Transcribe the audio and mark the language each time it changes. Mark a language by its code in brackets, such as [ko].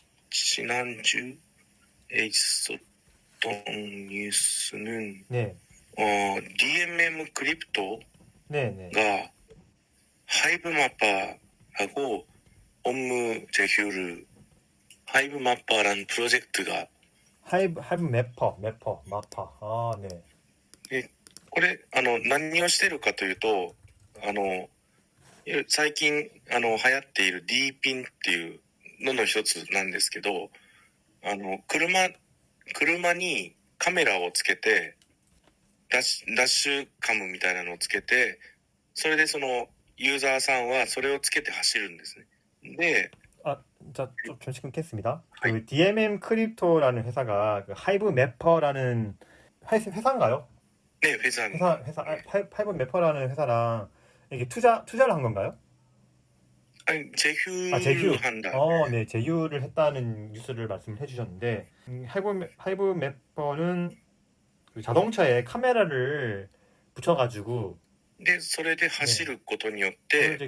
[ko] 지난주에 있었던 뉴스는 네. DMM 크립토가 네. 하이브 마파하고 업무 제휴를 하이브 마파라는 프로젝트가 하이브 마파. 아, 네. [ja] これ何をしてるかというと最近流行っている D ピンっていうのの一つなんですけど車にカメラをつけてダッシュカムみたいなのをつけてそれでそのユーザーさんはそれをつけて走るんですね。で [ko] 자, 좀 잠시 끊겠습니다. 그 DMM 크립토라는 회사가 그 하이브 매퍼라는 회사인가요? 네, 회사입니다. 하이브 매퍼라는 회사랑 이게 투자를 한 건가요? 아니, 제휴를 한다. 네, 제휴를 했다는 뉴스를 말씀을 해주셨는데 하이브 매퍼는 그 자동차에 카메라를 붙여가지고 [ja] 네, それで走ることによって